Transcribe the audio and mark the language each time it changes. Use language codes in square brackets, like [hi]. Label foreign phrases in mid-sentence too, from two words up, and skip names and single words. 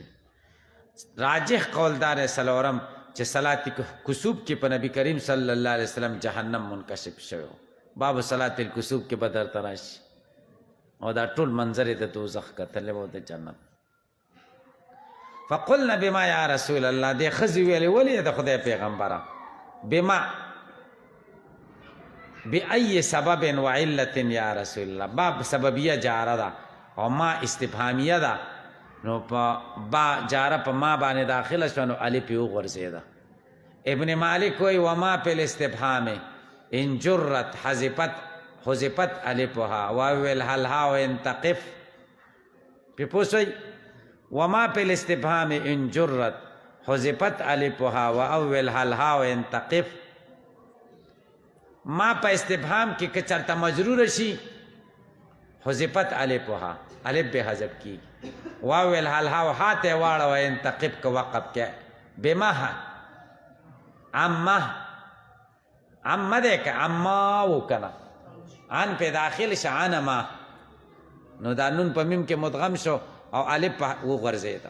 [ps] راجح قول دا دی څلورم چې صلات کسوف کې په نبي کریم [ar] صلی الله علیه وسلم [ps] جهنم منکشف شوی و. [ar] باب صلات الکسوف [ps] کې به درته راشي او دا ټول منظر یې د دوزخ کتلی و د جنت. [ar] فقلنا بما یا رسول الله. [ps] دې ښځې ویلې ولې د خدای پیغمبره؟ [ar] بما بأي سبب وعلة یا رسول الله. [ps] باب سببیه جاره ده او ما استفهامیه ده. نو په با جاره په ما باندې داخله شوه نو الف یې وغورځېده. ابن مالک وایي [ar] وما په الاستفهام ان جرت حذفت الفها واویل هلها و ان تقف. [ps] پې پوه شئ؟ [ar] وما په الاستفهام ان جرت حذفت الفها واویل هلها و ان تقف. [ps] ما په استفهام کې که چرته مجرور شي [ar] حذفت الفها، [ps] الف به حذف کیږي. [ar] واویل هلها [ps] و ها ته واړوه ان تقف که وقف کې. بمه عمه دی که عما و کنه ان په داخل شه عنما نو دا نون په میم کې مدغم شو او الف په وغورځېده.